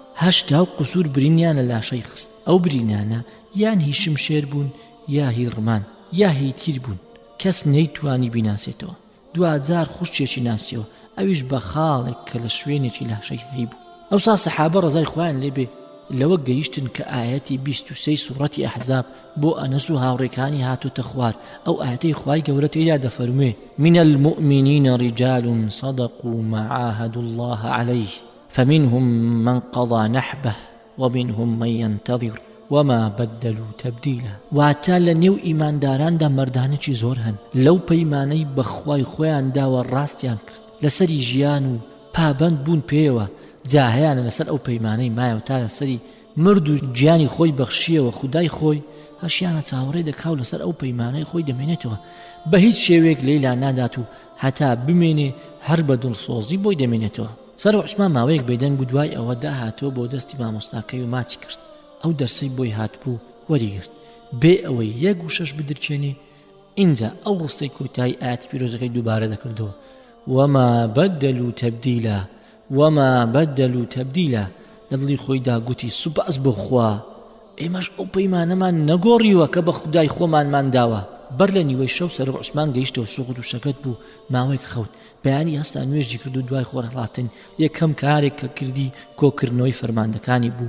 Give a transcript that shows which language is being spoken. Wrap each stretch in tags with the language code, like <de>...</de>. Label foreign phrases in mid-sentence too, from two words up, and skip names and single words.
<ckb>هەشتا و قسوور برینیان لە لاشەی خست. ئەو برینانە یان هی شمشێر بوون، یا هی ڕمان، یا هی تیر بوون، کەس نەیتوانی بیناسێتەوە. دوجار خوشتێکی ناسیەوە، ئەویش بە خاڵێک کە لە شوێنێکی لاشەی هەی بوو. ئەوسا سەحابە ڕەزای خۆیان لێبێ لەوە گەیشتن کە ئاەتی 23 سوڕەتی ئەحزاب بۆ ئەنەس و هاوڕێکانی هاتوتە خوار. ئەو ئاەتەی خوای گەورە تێدا دەفەرموێ</ckb> <ar>من المؤمنین رجال صدقوا ما عاهدوا الله عليه فمنهم من قضى نحبه ومنهم من ينتظر وما بدلوا تبديلا.</ar> <ckb>واتە لە نێو ئیمانداراندا مەردانێکی زۆر هەن لەو پەیمانەی بەخوای خۆیان داوە ڕاستیان کرد، لەسەری ژیان و پابەند بوون پێوە، جاهیانە لەسەر ئەو پەیمانەی مایەوە تا لەسەری مرد و گیانی خۆی بەخشیەوە خودای خۆی هەشیانە چاوەڕێ دەکاو لەسەر ئەو پەیمانەی خۆی دەمێنێتەوە. بە هیچ شێوەیەک لەیلا نادات و هەتا بمێنێ هەر بە دڵسۆزی بۆی دەمێنێتەوە. سەرۆک عوسمان ماوەیەک بێدەنگ و دوای ئەوە داهاتەوە بۆ دەستی مامۆستاکەی و ماچی کرد. ئەو دەرسەی بۆی هاتبوو وەریگرت بێ ئەوەی یەک و شەش بدرچێنێ. اینجا ئەو ڕستەی کۆتایی ئاەتی پیرۆزەکەی دووبارە دەکردەوە</ckb> <ar>وما بدلوا تبديلا وما بدلوا تبديلا.</ar> <ckb>لە دڵی خۆیدا گوتی سوپاس بۆ خوا، ئێمەش ئەو پەیمانەمان نەگۆڕیوە کە بە خودای خۆمانمان داوە. بەر لە نیوەی شەو سەرۆک عوسمان گەیشتەوە سوغد و شەکەت بوو ماوەیەک خەوت. بەیانی هەستا نوێژی کرد و دوای خۆرهڵاتن یەکەم کارێک کە کردی کۆکردنەوەی فەرماندەکانی بوو.</ckb>